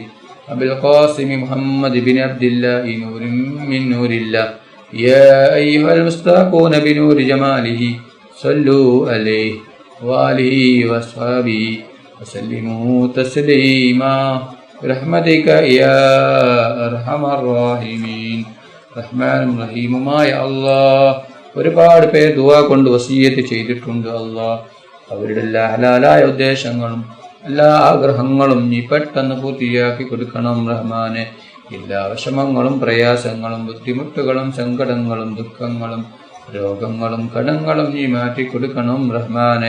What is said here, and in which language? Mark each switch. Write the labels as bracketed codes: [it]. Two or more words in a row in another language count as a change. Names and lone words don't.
[ar] أبي القاسم محمد بن عبد الله نور من نور الله. يا أيها المستاقون بنور جماله صلوا عليه وآله وأصحابه وسلموا تسليما برحمتك يا أرحم الراحمين. [ml] റഹ്മാനും റഹീമുമായ അല്ലാഹ്, ഒരുപാട് പേർ ദുആ കൊണ്ട് വസിയ്യത്ത് ചെയ്തിട്ടുണ്ട് അല്ലാഹ്. അവരുടെ എല്ലാ ഹലാലായ ഉദ്ദേശങ്ങളും എല്ലാ ആഗ്രഹങ്ങളും നീ പെട്ടെന്ന് പൂർത്തിയാക്കി കൊടുക്കണം റഹ്മാനെ. എല്ലാ വിഷമങ്ങളും പ്രയാസങ്ങളും ബുദ്ധിമുട്ടുകളും സങ്കടങ്ങളും ദുഃഖങ്ങളും രോഗങ്ങളും കടങ്ങളും നീ മാറ്റിക്കൊടുക്കണം റഹ്മാനെ.